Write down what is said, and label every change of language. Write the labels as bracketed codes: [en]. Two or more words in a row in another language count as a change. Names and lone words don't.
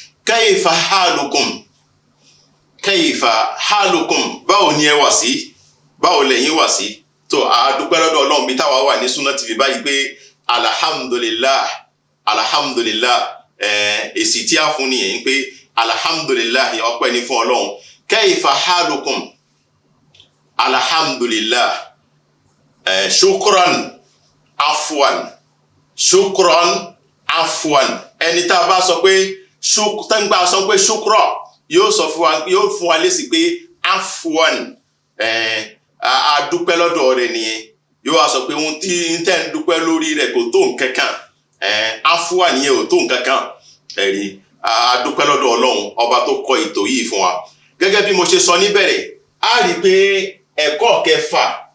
[ar] كيف حالكم [yo] báwo ni ẹ wà sí báwo lẹ́yìn wà sí tó a dúpẹ́ lọ́dọ̀ Ọlọ́run bí táwa wà ní Sunna TV báyìí pé alhamdulillah èsì tí a fún nìyẹn pé alhamdulillah ọpẹ́ ni fún Ọlọ́run [ar] كيف حالكم الحمد لله شكرا [yo] afwan ẹni tá a bá sọ pé shukra yóò fún wa lésì pé afwan a dúpẹ́ lọ́dọ̀ rẹ̀ nìyẹn yóò wá sọ pé ohun tí ń tẹ́ ń dúpẹ́ lórí rẹ̀ kò tó nǹkankan afwan yẹn ò tó nǹkankan ẹ̀rí a dúpẹ́ lọ́dọ̀ Ọlọ́run ọba tó kọ ètò yìí fún wa gẹ́gẹ́ bí mo ṣe sọ níbẹ̀rẹ̀ a rí pé ẹ̀kọ́ kẹfà